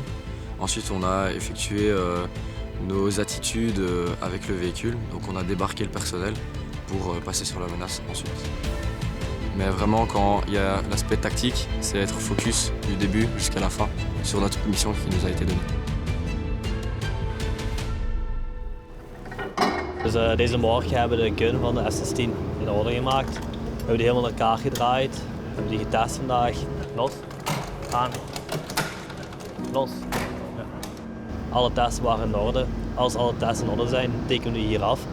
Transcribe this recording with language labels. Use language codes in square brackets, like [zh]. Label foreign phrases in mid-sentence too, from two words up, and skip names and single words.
[fr] Ensuite, on a effectué nos attitudes avec le véhicule. Donc on a débarqué le personnel pour passer sur la menace ensuite. Mais vraiment, quand il y a l'aspect tactique, c'est être focus du début jusqu'à la fin sur notre mission qui nous a été donnée. [nl] Dus deze morgen hebben we de gun van de F-16 in orde gemaakt. We hebben die helemaal in elkaar gedraaid. We hebben die getest vandaag. Los. Aan. Los. Ja. Alle tests waren in orde. Als alle tests in orde zijn, tekenen we die hier af.